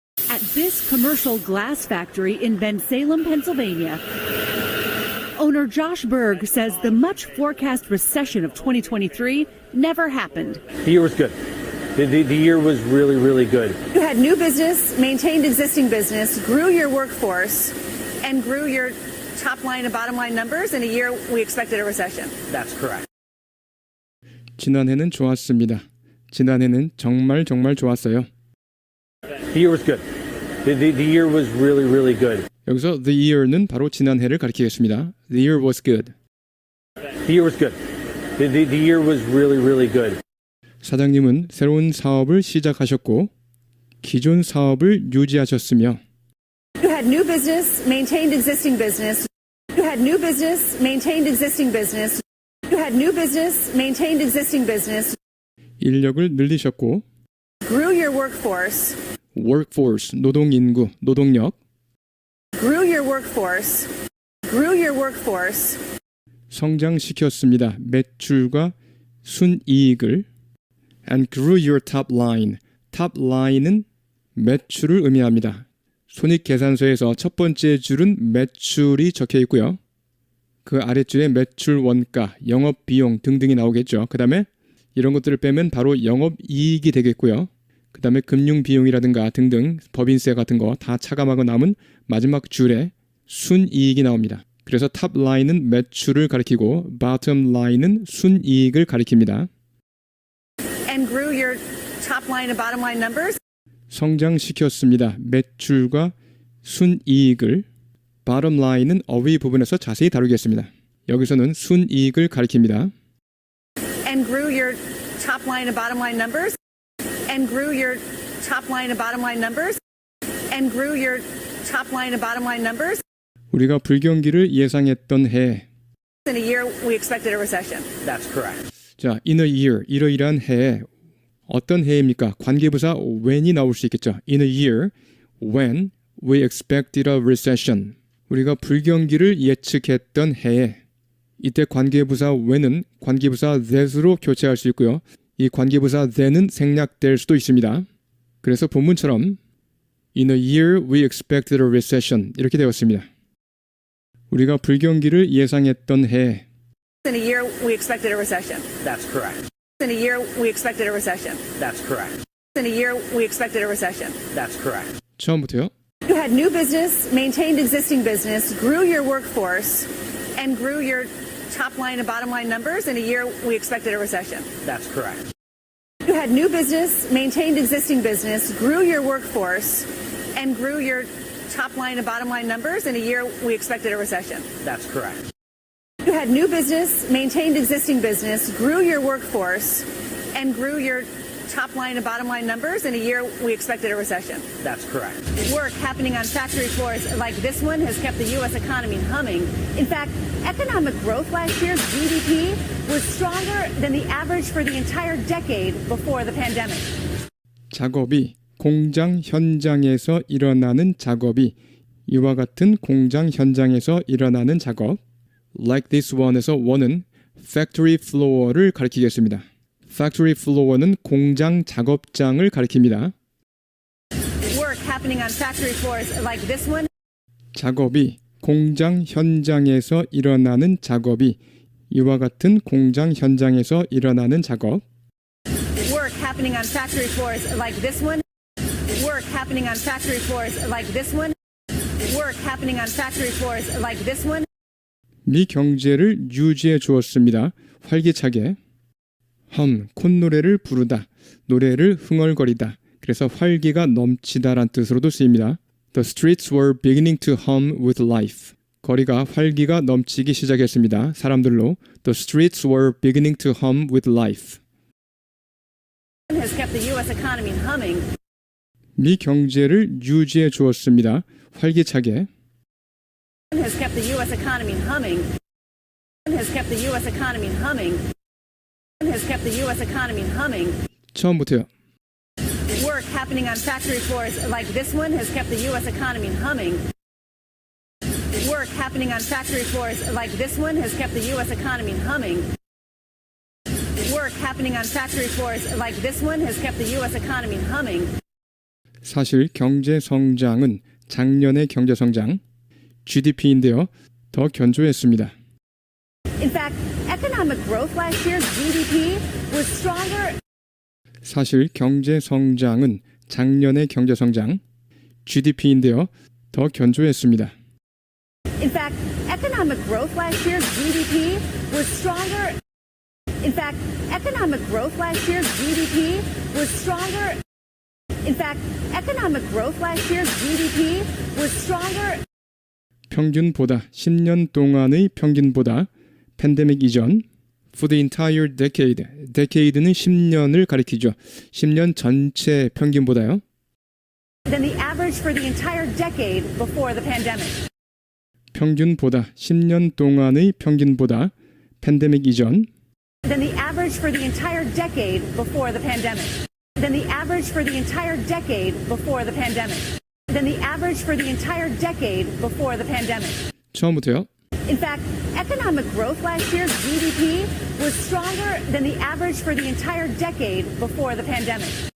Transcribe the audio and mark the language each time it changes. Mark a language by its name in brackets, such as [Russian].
[English] At this commercial glass factory in Bensalem, Pennsylvania, owner Josh Berg says the much forecast recession of 2023 never happened. The year was good. The year was really, really good. You had new business, maintained existing business, grew your workforce, and grew your top line and bottom line numbers in a year we expected a recession. That's correct. [Korean] 지난해는 좋았습니다. 지난해는 정말 좋았어요. [English] The year was good. The year was really, really good. [Korean] 여기서 [English] the year [Korean] 는 바로 지난해를 가리키겠습니다. [English] The year was good. The year was good. The year was really, really good. [Korean] 사장님은 새로운 사업을 시작하셨고 기존 사업을 유지하셨으며 [English] You had new business, maintained existing business. You had new business, maintained existing business. You had new business, maintained existing business. [Korean] 인력을 늘리셨고 [English] Grew your workforce. [Korean] workforce, 노동인구, 노동력 [English] Grew your workforce. Grew your workforce. [Korean] 성장시켰습니다. 매출과 순이익을 [English] and grew your top line. [Korean] top line은 매출을 의미합니다. 손익계산서에서 첫 번째 줄은 매출이 적혀 있고요. 그 아랫줄에 매출 원가, 영업비용 등등이 나오겠죠. 그 다음에 이런 것들을 빼면 바로 영업이익이 되겠고요. 그 다음에 금융비용이라든가 등등 법인세 같은 거 다 차감하고 남은 마지막 줄에 순이익이 나옵니다. 그래서 탑 라인은 매출을 가리키고 bottom line은 순이익을 가리킵니다. [English] And grew your top line and bottom line numbers. [Korean] 성장시켰습니다. 매출과 순이익을 bottom line은 어휘 부분에서 자세히 다루겠습니다. 여기서는 순이익을 가리킵니다. [English] And grew your top line and bottom line numbers. And grew your top line and bottom line numbers. And grew your top line and bottom line numbers. [Korean] 우리가 불경기를 예상했던 해. [English] In a year we expected a recession. That's correct. [Korean] 자, [English] in a year, [Korean] 이러이러한 해에 어떤 해입니까? 관계부사 when이 나올 수 있겠죠. [English] In a year, when we expected a recession. [Korean] 우리가 불경기를 예측했던 해에 이때 관계부사 when은 관계부사 that으로 교체할 수 있고요. 이 관계부사 then은 생략될 수도 있습니다. 그래서 본문처럼 [English] In a year we expected a recession [Korean] 이렇게 되었습니다. 우리가 불경기를 예상했던 해 [English] In a year we expected a recession. That's correct. In a year we expected a recession. That's correct. In a year we expected a recession. That's correct. [Korean] 처음부터요. [English] You had new business, maintained existing business, grew your workforce, and grew your top line and bottom line numbers in a year we expected a recession. That's correct. You had new business, maintained existing business, grew your workforce, and grew your top line and bottom line numbers in a year we expected a recession. That's correct. You had new business, maintained existing business, grew your workforce, and grew your top line and bottom line numbers in a year we expected a recession. That's correct. Work happening on factory floors like this one has kept the U.S. economy humming. In fact, economic growth last year, GDP, was stronger than the average for the entire decade before the pandemic. [Korean] 작업이 공장 현장에서 일어나는 작업이 이와 같은 공장 현장에서 일어나는 작업 [English] like this one [Korean] 에서 one은 factory floor를 가리키겠습니다. factory floor는 공장 작업장을 가리킵니다. [English] Work happening on factory floors like this one. [Korean] 작업이 공장 현장에서 일어나는 작업이 이와 같은 공장 현장에서 일어나는 작업 [English] Work happening on factory floors like this one. Work happening on factory floors like this one. Work happening on factory floors like this one. [Korean] 미 경제를 유지해 주었습니다. 활기차게 콧노래를 부르다, 노래를 흥얼거리다. 그래서 활기가 넘치다란 뜻으로도 쓰입니다. [English] The streets were beginning to hum with life. [Korean] 거리가 활기가 넘치기 시작했습니다. 사람들로 [English] The streets were beginning to hum with life. Has kept the U.S. economy humming. [Korean] 미 경제를 유지해 주었습니다. 활기차게 [English] Has kept the U.S. economy humming. Has kept the U.S. economy humming. Has kept the U.S. economy humming. [Korean] 처음부터요. [English] Work happening on factory floors like this one has kept the U.S. economy humming. Work happening on factory floors like this one has kept the U.S. economy humming. Work happening on factory floors like this one has kept the U.S. economy humming. [Korean] 사실 경제 성장은 작년의 경제 성장 GDP인데요. 더 견조했습니다. [English] In fact, economic growth last year, GDP, was stronger. 사실 경제 성장은 작년의 경제 성장 GDP인데요. 더 견조했습니다. In fact, economic growth last year's GDP was stronger. In fact, economic growth last year's GDP was stronger. In fact, economic growth last year's GDP was stronger. [Korean] 평균보다 10년 동안의 평균보다 팬데믹 이전 [English] for the entire decade. [Korean] decade는 10년을 가리키죠. 10년 전체 평균보다요. [English] Than the average for the entire decade before the pandemic. [Korean] 평균보다 10년 동안의 평균보다 팬데믹 이전 [English] Than the average for the entire decade before the pandemic. Than the average for the entire decade before the pandemic. Than the average for the entire decade before the pandemic. [Korean] 처음부터요. [English] In fact, economic growth last year's GDP was stronger than the average for the entire decade before the pandemic.